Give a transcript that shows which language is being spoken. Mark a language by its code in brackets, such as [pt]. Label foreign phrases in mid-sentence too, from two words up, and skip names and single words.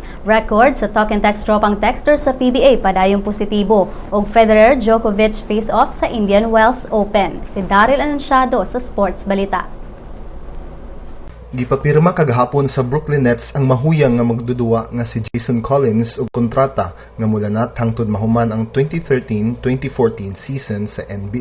[ceb] Record sa talk and text tropang texter sa PBA padayong positibo. Og Federer Djokovic face-off sa Indian Wells Open. Si Daryl Anunciado sa Sports Balita. Gipapirma kagahapon sa Brooklyn Nets ang mahuyang nga magdudua nga si Jason Collins og kontrata nga mulanat hangtod mahuman ang 2013-2014 season sa NBA.